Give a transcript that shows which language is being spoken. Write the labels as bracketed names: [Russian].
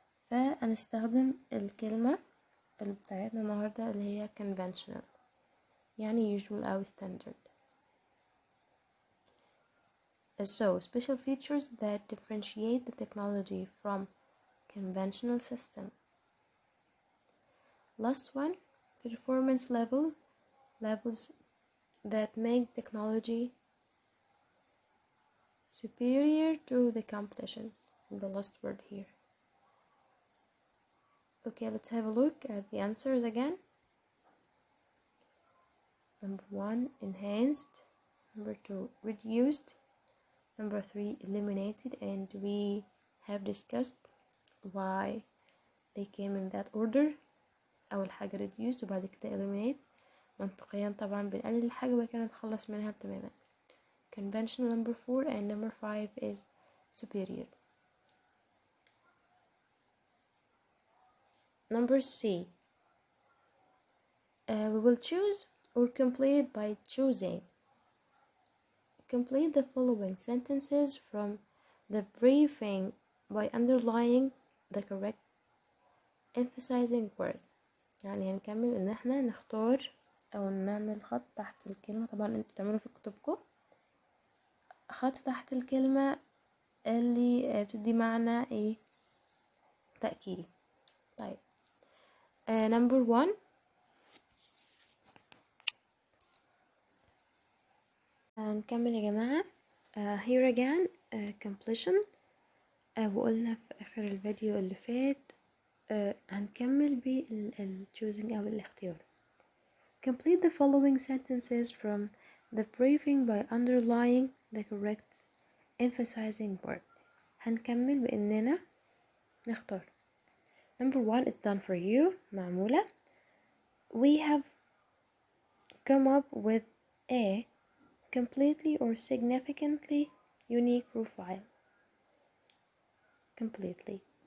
[Arabic] فهنستخدم الكلمة اللي بتاعتنا النهاردة اللي هي conventional، يعني usual أو standard. [English] So special features that differentiate the technology from conventional system. Last one, performance levels that make technology superior to the competition. The last word here. Okay, let's have a look at the answers again. Number 1, enhanced. Number 2, reduced. Number 3, eliminated, and we have discussed why they came in that order. [Arabic] أول حاجة reduced وبعد كده eliminate. منطقيا طبعا بنقلل الحاجة وبعد كده نتخلص منها تماما. [English] Conventional number 4 and number 5 is superior. Number C, we will choose or complete by choosing. Complete the following sentences from the briefing by underlining the correct emphasizing word. [Arabic] يعني هنكمل ان احنا نختار او نعمل خط تحت الكلمة. طبعا انتوا بتعملوا في كتبكم خط تحت الكلمة اللي بتدي معنى ايه تأكيدي. طيب number 1، هنكمل يا جماعة. [English] here again completion. [Arabic] وقلنا في آخر الفيديو اللي فات هنكمل choosing أو الاختيار. [English] Complete the following sentences from the briefing by underlining the correct emphasizing word. [Arabic] هنكمل بإننا نختار. [English] Number 1 is done for you، معمولة. We have come up with a completely or significantly unique profile. Completely.